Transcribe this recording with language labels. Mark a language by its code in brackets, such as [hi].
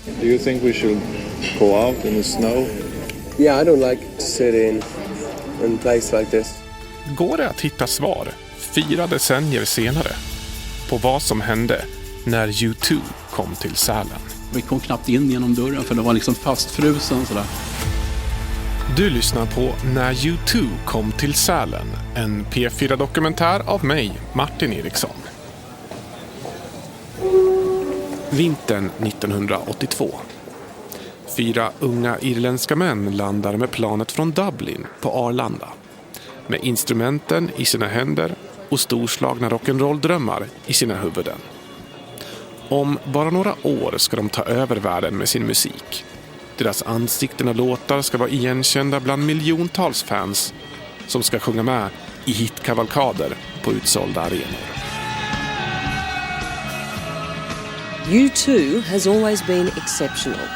[en] Do you think we should go out in the snow? Yeah, I don't like to sit in a place like this. [sv] Går det att hitta svar 4 decennier senare på vad som hände när U2 kom till Sälen? Vi kom knappt in genom dörren för det var liksom fastfrusen sådär. Du lyssnar på När U2 kom till Sälen, en P4-dokumentär av mig, Martin Eriksson. Vintern 1982. 4 unga irländska män landar med planet från Dublin på Arlanda. Med instrumenten i sina händer och storslagna rock'n'roll-drömmar i sina huvuden. Om bara några år ska de ta över världen med sin musik. Deras ansikten och låtar ska vara igenkända bland miljontals fans som ska sjunga med i hitkavalkader på utsålda arenor. [en] U2 has always been exceptional.